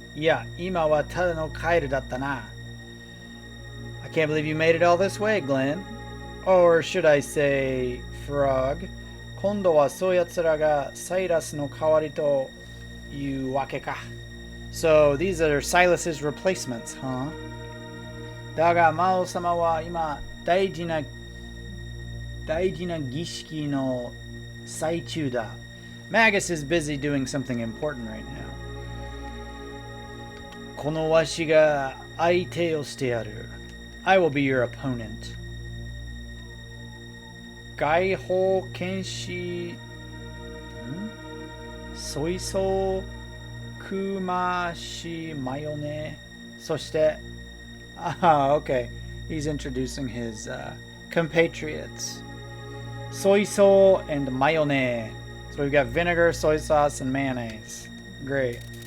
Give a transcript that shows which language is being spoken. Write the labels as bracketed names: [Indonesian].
[Japanese] いや、今はただのカエルだったな。 [English] I can't believe you made it all this way, Glenn. Or should I say, Frog. [Japanese] 今度はそうやつらがサイラスの代わりというわけか。 [English] So these are Silas's replacements, huh? [Japanese] だが魔王様は今大事な儀式の最中だ。 [English] Magus is busy doing something important right now. [Japanese] このわしが相手をしてやる。 [English] I will be your opponent. [Japanese] 外方剣士ソイソークマシマヨネそしてokay. [English] He's introducing his compatriots. Soy sauce and mayonnaise. So we've got vinegar, soy sauce, and mayonnaise. Great.